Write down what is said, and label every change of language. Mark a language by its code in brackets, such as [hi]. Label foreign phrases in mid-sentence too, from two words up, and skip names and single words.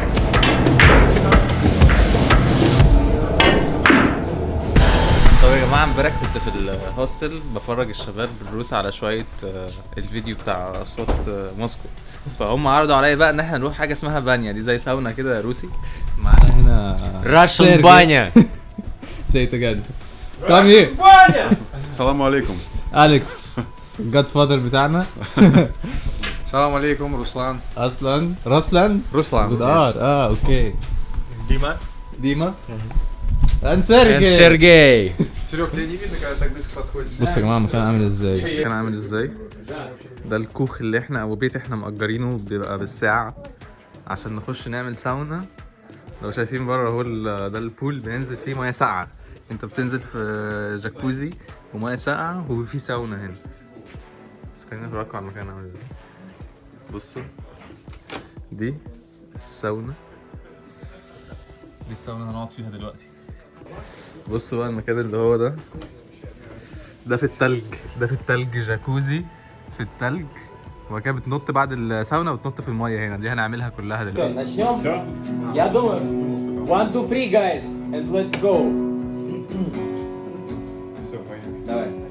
[ar] طب يا جماعه، امبارح كنت في الهوستل بفرج الشباب الروس على شويه الفيديو بتاع اصوات موسكو، فهم عرضوا عليا بقى ان احنا نروح حاجه اسمها بانيا، دي زي ساونا كده روسي. معانا هنا Russian بانيا. [en] Say it again. Come here. [ar] السلام عليكم. أليكس الجاد فادر بتاعنا. السلام عليكم. رسلان. رسلان بدار. اوكي. ديما سيرجي. [ru] Серег, тебя не видно, когда так близко подходишь? [ar] بصوا يا جماعه المكان عامل ازاي. ده الكوخ اللي احنا او بيت احنا مأجرينه، بيبقى بالساعه عشان نخش نعمل ساونا. لو شايفين بره اهو ده البول بننزل فيه ميه ساقعه. انت بتنزل في جاكوزي وميه ساقعه وفي ساونا هنا. بس خلينا نفرجكم على المكان عامل ازاي. بصوا دي الساونا، دي الساونا هنقعد فيها دلوقتي. بصوا بقى المكان اللي هو ده في التلج، ده في التلج، جاكوزي في التلج، وبعد كده بتنط بعد الساونا وتنط في الميه هنا. دي هنعملها كلها دلوقتي. [ru] Начнем? Я думаю. 1, 2, 3, [en] guys, and let's go. [ru] Давай.